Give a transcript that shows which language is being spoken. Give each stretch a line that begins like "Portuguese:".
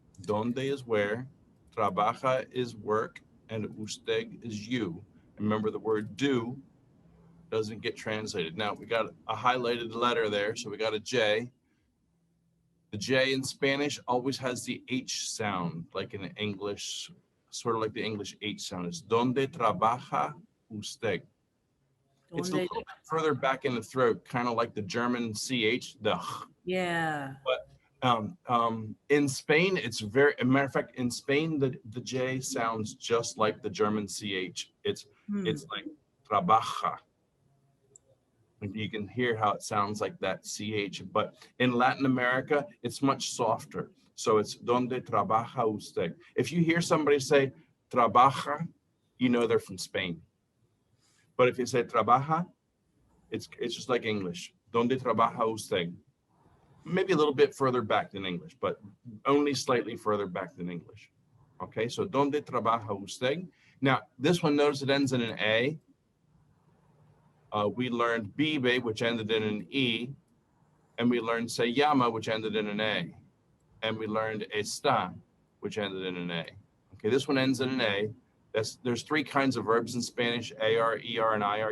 English: Donde is where, trabaja is work, and usted is you. Remember, the word do doesn't get translated. Now, we got a highlighted letter there, so we got a J. The J in Spanish always has the H sound, like in English, sort of like the English H sound. It's
Spanish: donde trabaja usted.
English: It's a little bit further back in the throat, kind of like the German CH, the. Yeah. But in Spain, it's very, as a matter of fact, in Spain, the J sounds just like the German CH. It's like trabaja. You can hear how it sounds like that CH, but in Latin America, it's much softer. So it's
Spanish: donde trabaja usted.
English: If you hear somebody say trabaja, you know they're from Spain. But if you say trabaja, it's just like English.
Spanish: Donde trabaja usted?
English: Maybe a little bit further back than English, but only slightly further back than English. Okay, so
Spanish: donde trabaja usted?
English: Now, this one, notice it ends in an A. We learned vive, which ended in an E, and we learned se llama, which ended in an A, and we learned está, which ended in an A. Okay, this one ends in an A. There's 3 kinds of verbs in Spanish: AR, ER, and IR.